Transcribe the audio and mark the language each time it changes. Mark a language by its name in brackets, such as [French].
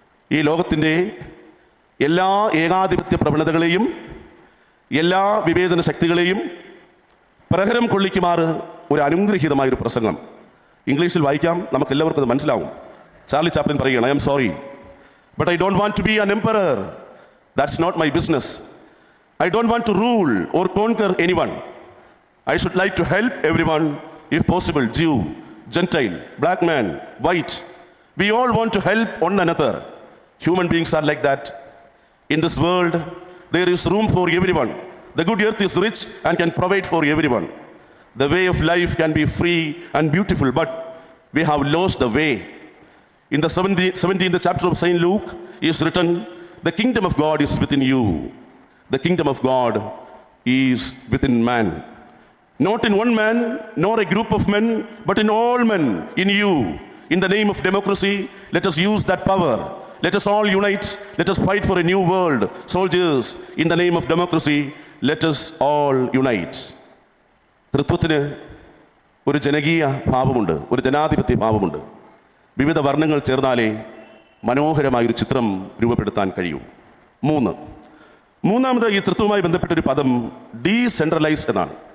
[Malayalam] ഈ ലോകത്തിൻ്റെ എല്ലാ ഏകാധിപത്യ പ്രവണതകളെയും എല്ലാ വിവേചന ശക്തികളെയും പ്രഹരം കൊള്ളിക്കുമാറ് ഒരു അനുഗ്രഹീതമായൊരു പ്രസംഗം. ഇംഗ്ലീഷിൽ വായിക്കാം, നമുക്കെല്ലാവർക്കും അത് മനസ്സിലാവും. ചാർലി ചാപ്ലിൻ പറയുകയാണ്, [English] I am sorry, but I don't want to be an emperor. That's not my business. I don't want to rule or conquer anyone. I should like to help everyone, if possible, Jew, Gentile, black man, white. We all want to help one another. Human beings are like that. In this world, there is room for everyone. The good earth is rich and can provide for everyone. The way of life can be free and beautiful, but we have lost the way. In the 17th chapter of St. Luke is written, the kingdom of God is within you. The kingdom of God is within man. Not in one man, nor a group of men, but in all men, in you. In the name of democracy, let us use that power. Let us all unite. Let us fight for a new world. Soldiers, in the name of democracy, let us all unite. [Malayalam] തൃത്വത്തിന് ഒരു ജനകീയ ഭാവമുണ്ട്, ഒരു ജനാധിപത്യ ഭാവമുണ്ട്. വിവിധ വർണ്ണങ്ങൾ ചേർന്നാലേ മനോഹരമായൊരു ചിത്രം രൂപപ്പെടുത്താൻ കഴിയൂ. മൂന്നാമത് ഈ തൃത്വവുമായി ബന്ധപ്പെട്ടൊരു പദം ഡീസെൻട്രലൈസ് എന്നാണ്.